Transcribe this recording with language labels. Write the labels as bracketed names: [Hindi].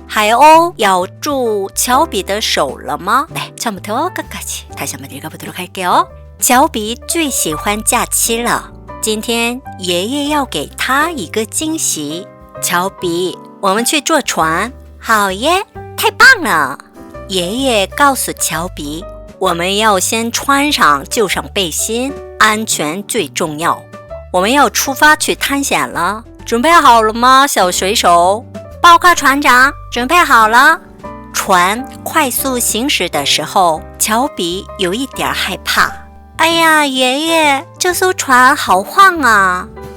[Chinese] 海鸥咬住乔比的手了吗? [Korean] 네, 처음부터 끝까지 다시 한번 읽어보도록 할게요. [Chinese] 乔比最喜欢假期了今天爷爷要给他一个惊喜乔比我们去坐船好耶太棒了爷爷告诉乔比我们要先穿上救生背心安全最重要我们要出发去探险了准备好了吗小水手报告船长准备好了船快速行驶的时候乔比有一点害怕哎呀爷爷这艘船好晃啊